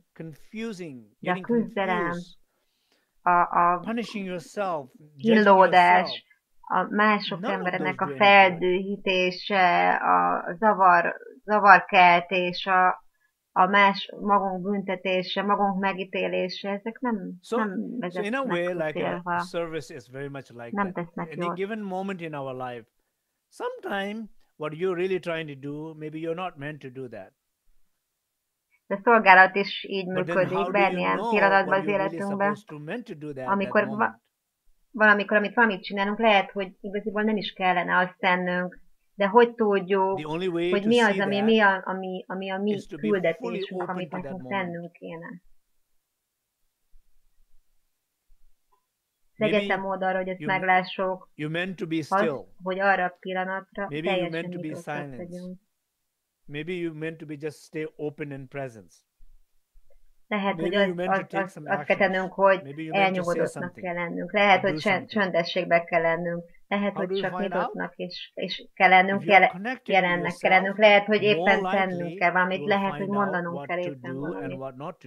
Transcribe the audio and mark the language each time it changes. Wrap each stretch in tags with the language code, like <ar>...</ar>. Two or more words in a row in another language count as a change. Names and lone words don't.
<hu>De a küzdelem, a kínlódás, a mások embereknek a feldühítése, a zavarkeltés, a más magunk büntetése, magunk megítélése, ezek nem vezetnek a célba. Nem tesznek jót.</hu> <en>What you're really trying to do, maybe you're not meant to do that.</en> <hu>De a szolgálat is így működik, bármilyen pillanatban az életünkben, amikor valamikor, amit valamit csinálunk, lehet, hogy igaziból nem is kellene azt tennünk, de hogy tudjuk, hogy mi az, ami a mi küldetésünk, amit nekünk tennünk kéne. Az egyetem oldalra, hogy ezt meglássuk, az, hogy arra a pillanatra teljesen nyitottak legyünk.</hu> <en>Maybe you meant to be just stay open in presence.</en> <hu>Lehet, hogy azt kell tennünk, hogy elnyugodottnak kell lennünk. Lehet, hogy csöndességbe kell lennünk. Lehet, hogy csak nyitottnak és kell lennünk, jelennek kell lennünk. Lehet, hogy éppen tennünk kell valamit. Lehet, hogy mondanunk kell éppen valamit.</hu>